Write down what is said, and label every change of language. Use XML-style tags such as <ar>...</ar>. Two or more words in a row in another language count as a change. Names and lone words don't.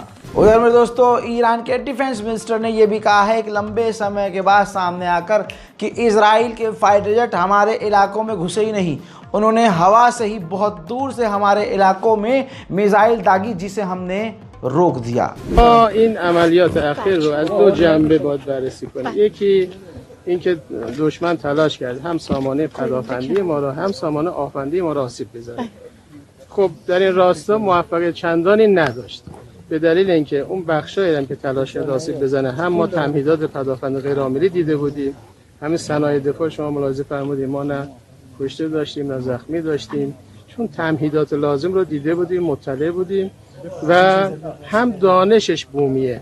<hi>उधर मेरे दोस्तों, ईरान के</hi> <en>defense minister</en> <hi>ने यह भी कहा है कि लंबे समय के बाद सामने आकर कि इजराइल के</hi> <en>fighter jet</en> <hi>हमारे इलाकों में घुसे ही नहीं, उन्होंने हवा से ही बहुत दूर से हमारे इलाकों में मिसाइल दागी, जिसे हमने रोक दिया।</hi> <fa>این عملیات اخیر رو از دو جنبه باید بررسی کنیم. یکی اینکه دشمن تلاش کرد هم سامانه پدافندی ما را هم سامانه آفندی ما را آسیب بزنه. خب در این راستا موفقیت چندانی نداشت، به دلیل اینکه اون بخشایی هم که تلاش کرد آسیب بزنه، هم ما تمهیدات پدافند غیرعاملی دیده بودیم، همین صنایع دفاع شما ملاحظه فرمودید ما نه کشته داشتیم نه زخمی داشتیم، چون تمهیدات لازم رو دیده بودیم، مطلع بودیم و هم دانشش بومیه.</fa>